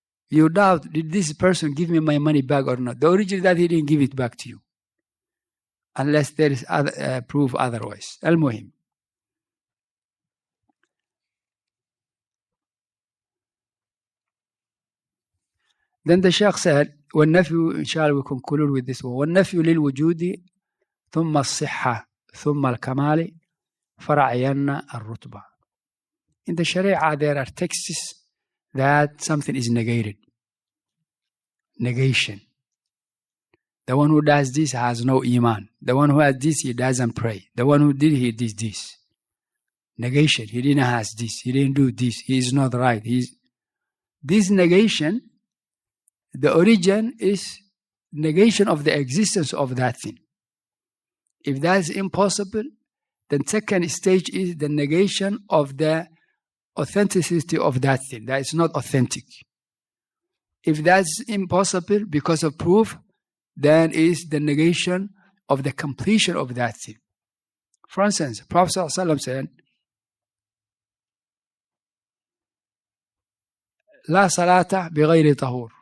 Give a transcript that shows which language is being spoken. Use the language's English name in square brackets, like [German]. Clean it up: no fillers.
[English] You doubt, did this person give me my money back or not? The origin is that he didn't give it back to you. Unless there is proof otherwise. Al-Muhim. Then the Shaykh said, والنفي, inshallah we conclude with this one. [Arabic] والنفي للوجود ثم الصحة ثم الكمال فرعين الرتبة. [English] In the Sharia there are texts that something is negated. Negation. The one who does this has no iman. The one who has this, he doesn't pray. The one who did, he did this. Negation. He didn't have this. He didn't do this. He is not right. This negation, the origin is negation of the existence of that thing. If that is impossible, then second stage is the negation of the authenticity of that thing. That is not authentic. If that's impossible because of proof, then is the negation of the completion of that thing. For instance, Prophet ﷺ said, [Arabic] لا صلاة بغير طهور.